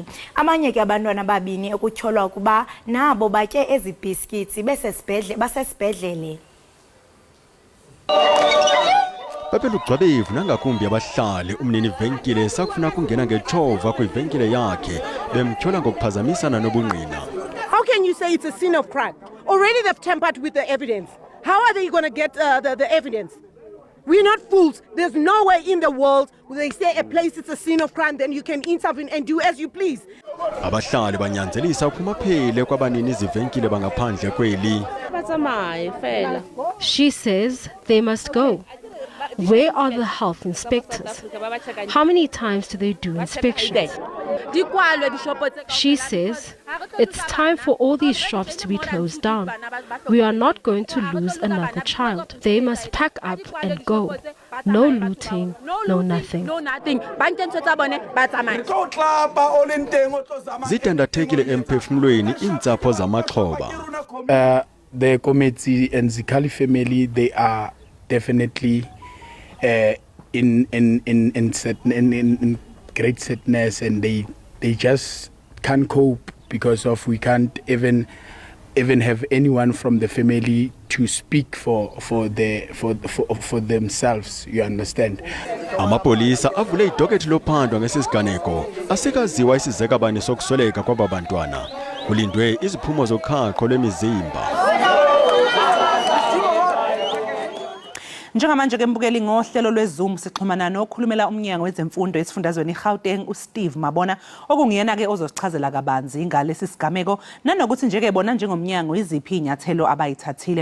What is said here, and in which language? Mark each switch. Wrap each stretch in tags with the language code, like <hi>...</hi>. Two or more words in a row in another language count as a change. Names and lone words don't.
<xh>Amanye ke abantwana ababini ekutyholwa ukuba nabo batye ezi biscuits basesibhedlele. Bebelugqwabevu nangakumbi abahlali umnini venkile sakufuna kungena ngetshova kwivenkile yakhe bemthola ngokuphazamisana nobungqina.</xh> <en>How can you say it's a scene of crime? Already they've tampered with the evidence. How are they going to get the evidence? We're not fools. There's no way in the world where they say a place is a scene of crime, then you can intervene and do as you please.</en> <xh>Abahlali banyanzelisa ukumaphele kwabanini izivenkile bangaphandle kweli.</xh> <en>She says they must go. Where are the health inspectors? How many times do they do inspections? She says it's time for all these shops to be closed down. We are not going to lose another child. They must pack up and go. No looting, no nothing.</en> <xh>Zidandathekile emphefumulweni iintsapho zamaxhoba.</xh> <en>The committee and Zikali family, they are definitely in great sadness, and they just can't cope because of we can't even have anyone from the family to speak for themselves, you understand.</en> <xh>Amapolisa avule idokethi lophandwa ngesisiganeko asekaziwa isizekabani sokusweleka kwabantwana. Kulindwe iziphumo zokhakho lwemizimba.</xh> <zu>Njengamanje ke mbukeli ngohlelo lweZoom sixhumana nokhulumela umnyango wezemfundo esifundazweni iGauteng uSteve Mabona okungiyena ke ozosichazela kabanzi ngalesi sigameko nanokuthi nje ke bona njengomnyango iziphi inyathelo abayithathile.</zu>